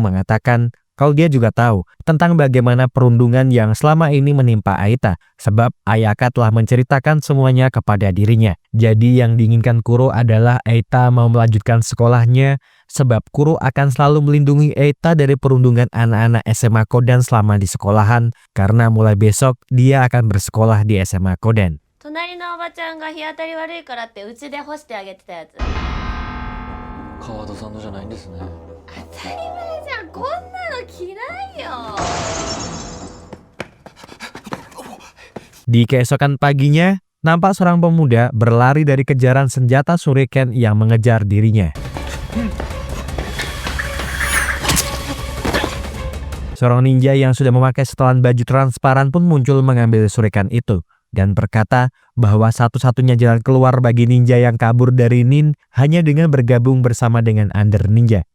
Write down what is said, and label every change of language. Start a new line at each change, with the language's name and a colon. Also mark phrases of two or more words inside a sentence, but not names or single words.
Indonesian: Kuro mengatakan kalau dia juga tahu tentang bagaimana perundungan yang selama ini menimpa Aita, sebab Ayaka telah menceritakan semuanya kepada dirinya. Jadi yang diinginkan Kuro adalah Aita mau melanjutkan sekolahnya, sebab Kuro akan selalu melindungi Aita dari perundungan anak-anak SMA Kodan selama di sekolahan, karena mulai besok dia akan bersekolah di SMA Kodan.
Japanese: 隣のおばちゃんが日当たり悪いからってうちで干してあげてたやつ。川戸さんのじゃないんですね。当たり前じゃん、こんなの着ないよ。
Indonesian: Di keesokan paginya, nampak seorang pemuda berlari dari kejaran senjata shuriken yang mengejar dirinya. Seorang ninja yang sudah memakai setelan baju transparan pun muncul mengambil shuriken itu dan berkata bahwa satu-satunya jalan keluar bagi ninja yang kabur dari Nin hanya dengan bergabung bersama dengan Under Ninja.